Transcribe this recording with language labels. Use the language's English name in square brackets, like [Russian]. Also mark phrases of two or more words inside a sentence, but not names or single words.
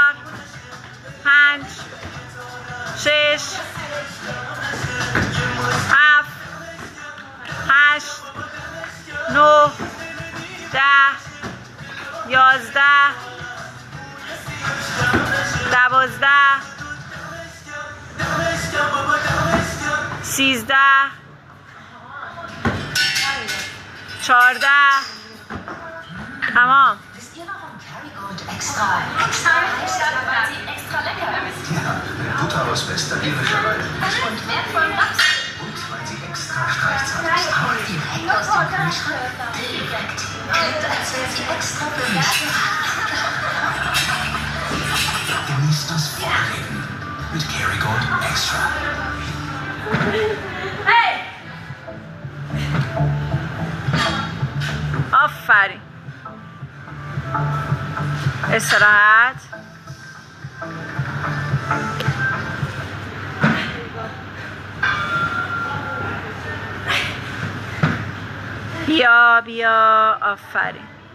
[Persian] 5 6 7 8 9 10 11 12 13 14. تمام. [German] Butter aus bester irischer Weide. Und wertvollen Lachs. Und weil sie extra streichzart ist. Direkt aus dem Kühlschrank. Direkt. Klingt, als wäre sie extra für mich. Genießt das Vorleben. Mit Kerrygold Extra. [Persian] آفرین. استراحت. بیا آفرین.